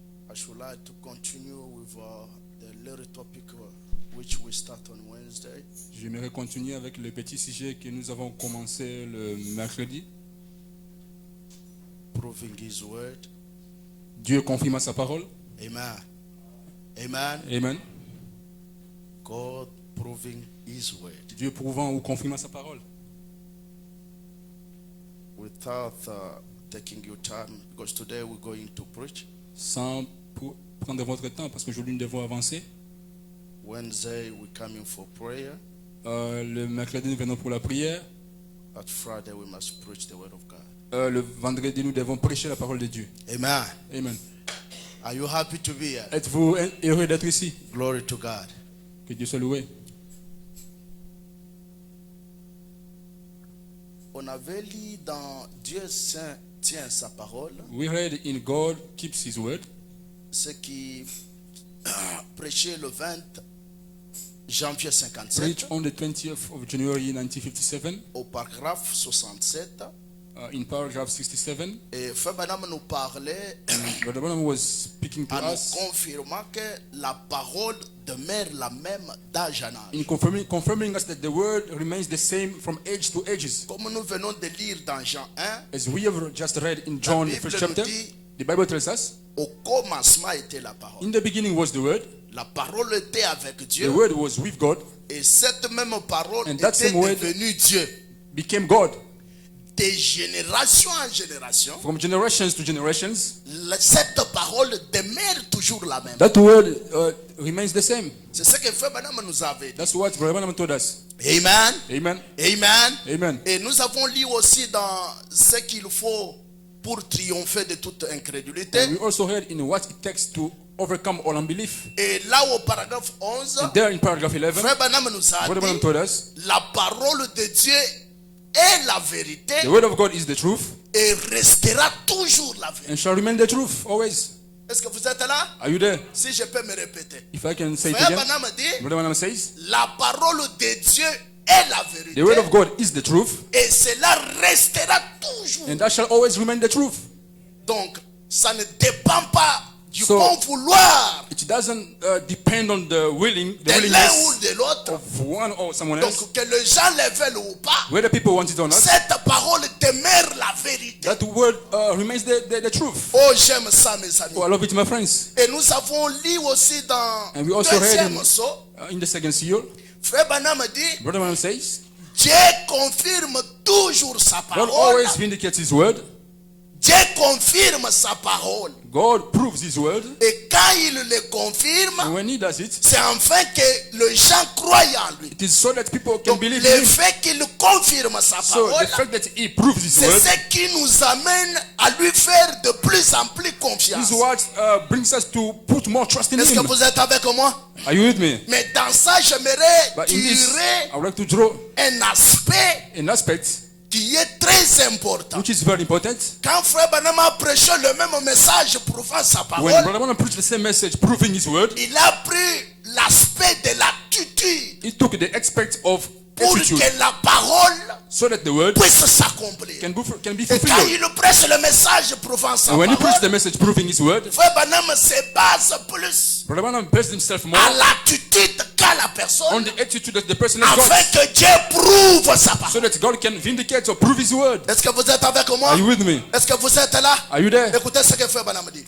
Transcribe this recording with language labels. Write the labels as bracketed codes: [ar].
[en] I should like to continue with the little topic which we start on Wednesday. [fr] J'aimerais continuer avec le petit sujet que nous avons commencé le mercredi. [en] Proving His word. [fr] Dieu confirme sa parole. Amen. Amen. Amen. [en] God proving His word. [fr] Dieu prouvant ou confirmant sa parole. [en] Without taking your time, because today we're going to preach. [fr] Sans prendre votre temps, parce qu'aujourd'hui nous devons avancer. [en] Wednesday we're coming for prayer. [fr] Le mercredi nous venons pour la prière. [en] At Friday we must preach the word of God. [fr] Le vendredi nous devons prêcher la parole de Dieu. Amen. Amen. [en] Are you happy to be here? [fr] Êtes-vous heureux d'être ici? [en] Glory to God. [fr] Que Dieu soit loué. On avait lu dans Dieu Saint tient sa parole, [en] We read in God keeps his word. [fr] ce qui prêchait le 20 janvier 57 [en] Preach on the 20th of January 1957 [fr] au paragraphe 67. [en] in paragraph 67. [fr] Et Frère Branham nous parlait [en] Brother Branham was speaking to [fr] en nous [en] us [fr] confirmant que la parole demeure la même d'âge en âge. [en] in confirming us that the word remains the same from age to ages. [fr] Comme nous venons de lire dans Jean 1, [en] As we have just read in John, the Bible first chapter, [fr] nous dit, [en] the Bible tells us, [fr] au commencement était la parole. [en] in the beginning was the word, [fr] La parole était avec [en] the [fr] Dieu [en] word was with God, [fr] et cette même parole [en] And that [fr] était [en] same word [fr] devenue Dieu. [en] became God. [fr] De génération en génération, [en] From generations to generations, [fr] cette parole demeure toujours la même. [en] that word remains the same. [fr] C'est ce que Frère Branham nous avait dit. [en] That's what Brother Branham told us. Amen. Amen. Amen. Amen. [fr] Et nous avons lu aussi dans ce qu'il faut pour triompher de toute incrédulité. [en] We also read in what it takes to overcome all unbelief. [fr] Et là au paragraphe 11, [en] And there in paragraph 11, [fr] Frère Branham nous a [en] Brother Branham [fr] dit [en] told us, [fr] la parole de Dieu est la vérité [en] the word of God is the truth [fr] et restera toujours la vérité. [en] and shall remain the truth always. [fr] Est-ce que vous êtes là? [en] Are you there? [fr] Si je peux me répéter. [en] If I can say it [fr] Frère [en] again, [fr] Branham dit [en] Brother Branham says, [fr] la parole de Dieu est la vérité [en] the word of God is the truth [fr] et cela restera toujours. [en] and that shall always remain the truth. [fr] Donc ça ne dépend pas du [en] So, [fr] bon vouloir [en] It doesn't depend on the [fr] de l'un ou [en] willingness [fr] de l'autre. [en] of one or someone else. [fr] Donc que les gens le veulent ou pas, [en] Whether people want it or not, [fr] cette parole demeure la vérité. [en] that word remains the truth. [fr] Oh, j'aime ça, mes amis. [en] Oh, I love it, my friends. [fr] Et nous avons lu aussi dans [en] And we also [fr] le [en] read [fr] deuxième saut, [en] in the second seal, [fr] Frère Branham dit, [en] Brother Branham says, [fr] Dieu confirme toujours sa [en] God [fr] parole. [en] always vindicates his word. [fr] Dieu confirme sa parole. [en] God proves His word, [fr] Et quand il le confirme, [en] and when He does it, [fr] c'est afin que les gens croient en lui. [en] it is so that people can [fr] Donc, [en] believe [fr] le [en] in Him. [fr] fait qu'il confirme sa [en] So [fr] parole, [en] the fact that He proves His [fr] c'est [en] word [fr] ce qui nous amène à lui faire de plus en plus [en] is [fr] confiance. [en] what brings us to put more trust in [fr] Est-ce que [en] Him. [fr] vous êtes avec moi? [en] Are you with me? [fr] Mais dans ça, j'aimerais [en] But in this, [fr] tirer [en] I would like to draw [fr] un aspect [en] an aspect [fr] qui est très important. [en] which is very important. [fr] Quand Frère Branham a prêché le même message prouvant sa [en] When [fr] parole, [en] Brother Branham preached the same message, proving His word, [fr] il a pris l'aspect de l'attitude [en] He took the aspect of [fr] pour [en] attitude [fr] que la parole [en] so that the word [fr] puisse s'accomplir. [en] can be [fr] Et quand [en] fulfilled. [fr] il prêche le message prouvant sa [en] And when he preached the [fr] parole, [en] message proving His word, [fr] Frère Branham se base plus [en] Brother Branham based himself more [fr] à l'attitude qu'a la [en] on [fr] personne [en] the attitude that the person has [fr] afin [en] got, [fr] que Dieu prouve sa [en] so [fr] parole. [en] that God can vindicate or prove His word. [fr] Est-ce que vous êtes avec moi? [en] Are you with me? [fr] Est-ce que vous êtes là? [en] Are you there? [fr] Écoutez ce que Frère Branham dit.